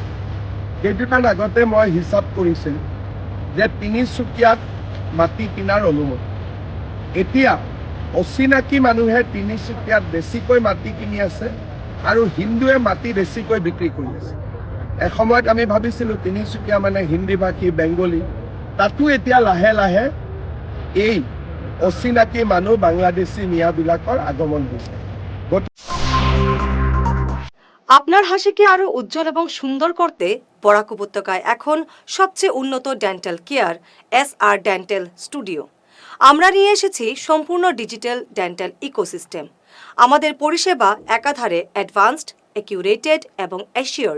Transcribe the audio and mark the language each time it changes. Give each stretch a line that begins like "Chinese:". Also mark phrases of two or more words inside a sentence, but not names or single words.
Assamese: কেইদিনমান আগতে মই হিচাপ কৰিছিলোঁ যে তিনিচুকীয়াত মাটি কিনাৰ অনুমতি, এতিয়া অচিনাকি মানুহে তিনিচুকীয়াত বেছিকৈ মাটি কিনি আছে আৰু হিন্দুৱে মাটি বেছিকৈ বিক্ৰী কৰি আছে। এসময়ত আমি ভাবিছিলোঁ তিনিচুকীয়া মানে হিন্দীভাষী বেংগলী, তাতো এতিয়া লাহে লাহে এই অচিনাকি মানুহ বাংলাদেশী মিয়াবিলাকৰ আগমন হৈছে।
Bangla: আপনার হাসিকে আরো উজ্জ্বল এবং সুন্দর করতে বরাক উপত্যকায় এখন সবচেয়ে উন্নত
English: dental care
Bangla: SR ডেন্টাল স্টুডিও। আমরা নিয়ে এসেছি সম্পূর্ণ
English: digital dental ecosystem.
Bangla: আমাদের পরিষেবা একাধারে
English: advanced, accurated
Bangla: এবং অ্যাসিওর্ড।